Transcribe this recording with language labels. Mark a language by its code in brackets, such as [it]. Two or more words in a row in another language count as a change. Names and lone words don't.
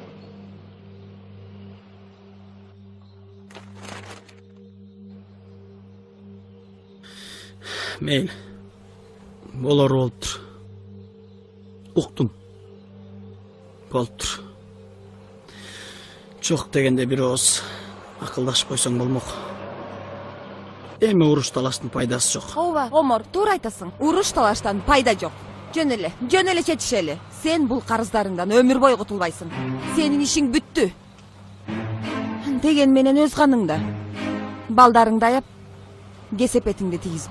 [kk] Мейл, болар болып тұр. Ұқтым. Болып тұр. Жоқ дегенде бір оз ақылдашып қойсаң болмақ. [ky] Эми уруш талаштын пайдасы жоқ. Ооба, Омар, туура айтасың. Уруш талаштан пайда жоқ. Жөн эле четишели. Сен бул карыздарыңдан өмүр бой кутулбайсың. Сенин ишиң бүттү. Деген менен өз каныңда. Балдарыңды аяп, кесепетиңди тийгизбей.